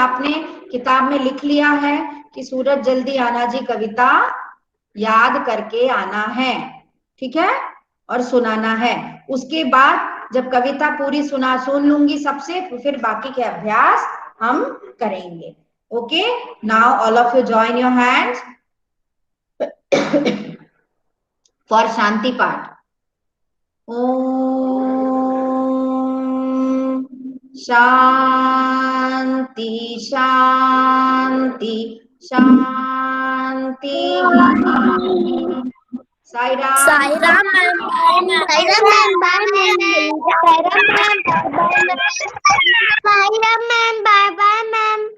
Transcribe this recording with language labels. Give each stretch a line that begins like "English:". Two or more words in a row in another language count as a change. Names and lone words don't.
Hindi: आपने किताब में लिख लिया है कि सूरज जल्दी आना जी कविता याद करके आना है, ठीक है, और सुनाना है। उसके बाद जब कविता पूरी सुन लूंगी सबसे, फिर बाकी के अभ्यास हम करेंगे।
English: Okay, now all of you join your hands for Shanti part.
Sanskrit: Om Shanti Shanti Shanti.
English: Sai Ram. Sai Ram ma'am. Sai Ram ma'am. Bye ma'am. Sai Ram ma'am. Bye bye ma'am. Sai Ram ma'am. Bye bye ma'am.